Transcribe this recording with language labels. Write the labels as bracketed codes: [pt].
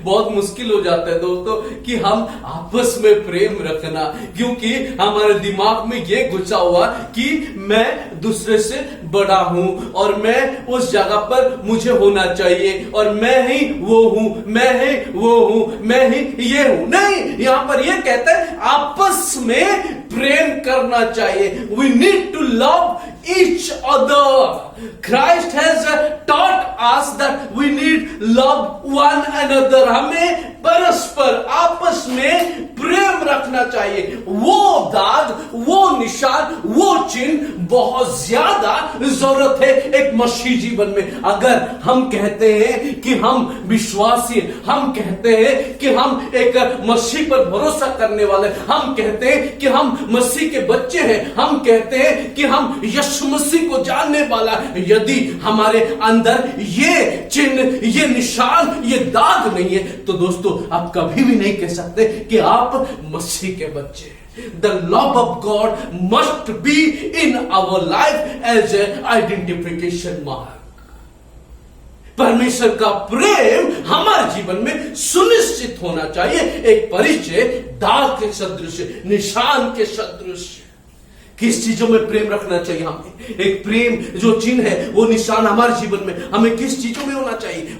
[hi] बहुत मुश्किल हो जाता है दोस्तों कि हम आपस में प्रेम रखना, क्योंकि हमारे दिमाग में ये घुसा हुआ कि मैं दूसरे से बड़ा हूं और मैं उस जगह पर मुझे होना चाहिए और मैं ही वो हूं, मैं ही वो हूं, मैं ही ये हूं। नहीं, यहां पर ये कहता है आपस में प्रेम करना चाहिए। [en] We need to love each other. Christ has taught us that we need love one another. [hi] हमें परस्पर आपस में प्रेम रखना चाहिए। वो दाग, वो निशान, वो चिन्ह बहुत ज्यादा जरूरत है एक मसीह जीवन में। अगर हम कहते हैं कि हम विश्वासी, हम कहते हैं कि हम एक मसीह पर भरोसा करने वाले, हम कहते हैं कि हम मसीह के बच्चे हैं, हम कहते हैं कि हम यीशु मसीह को जानने वाला, यदि हमारे अंदर ये चिन्ह, ये निशान, ये दाग नहीं है, तो दोस्तों आप कभी भी नहीं कह सकते कि आप मसीह के बच्चे हैं। [en] The love of God must be in our life as an identification mark. [hi] परमेश्वर का प्रेम हमारे जीवन में सुनिश्चित होना चाहिए, एक परिचय दाग के सदृश, निशान के सदृश। किस चीजों में प्रेम रखना चाहिए हमें? एक प्रेम जो चिन्ह है, वो निशान हमारे जीवन में हमें किस चीजों में होना चाहिए?